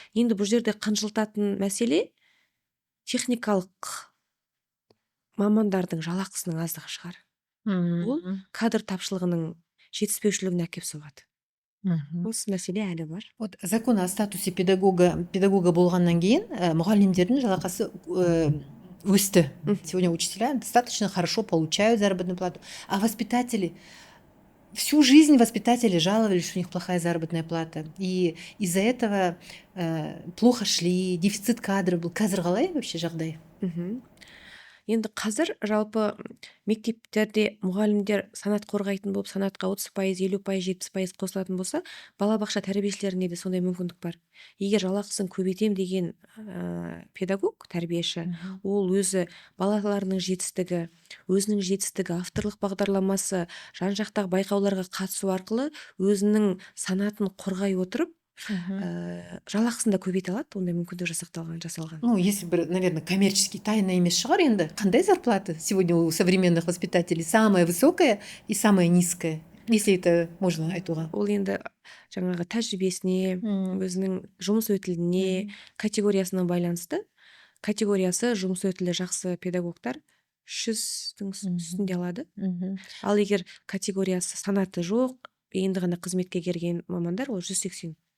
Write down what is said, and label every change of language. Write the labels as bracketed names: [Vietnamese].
[Kazakh] Енді бұл жерде қынжылтатын мәселе техникалық мамандардың жалақысының аздығы шығар. Ол кадр тапшылығының жетіспеушілігіне әкеп соғады. Осы мәселе әлі бар. [Russian] Вот закон о статусе педагога [Kazakh] болғаннан кейін мұғалімдердің жалақысы өсті. [Russian] Сегодня учителя достаточно хорошо получают заработную плату. А воспитатели, всю жизнь воспитатели жаловались, что у них плохая заработная плата. И из-за этого плохо шли, дефицит кадров был. [Kazakh] Қазір қалай [Russian] вообще [Kazakh] жағдай? Енді қазір жалпы мектептерде мұғалімдер санат қорғайтын болып, санатқа 30%, 50%, 70% қосылатын болса, балабақша тәрбиешілеріне де сондай мүмкіндік бар. Егер жалақысын көбейтем деген педагог, тәрбиеші, ол өзі балаларының жетістігі, өзінің жетістігі, авторлық бағдарламасы, жан-жақтағы байқауларға қатысу арқылы өзінің санатын қорғай отырып, жалақысын да көбейте алады, ондай мүмкіндік жасалған. [Russian] Ну, если бы, наверное, коммерческий тайна [Kazakh] емес шығар енді. Қандай [Russian] зарплата сегодня у современных воспитателей? Самая высокая и самая низкая, если это можно [Kazakh] айтуға. Ол енді жаңағы тәжірибесіне, өзінің жұмыс өтіліне, категориясына байланысты. Категориясы жұмыс өтілі жақсы педагогтар 100-дің үстінде алады. Ал егер категориясы санаты жоқ, енді ғана қызметке келген мамандар, ол 180.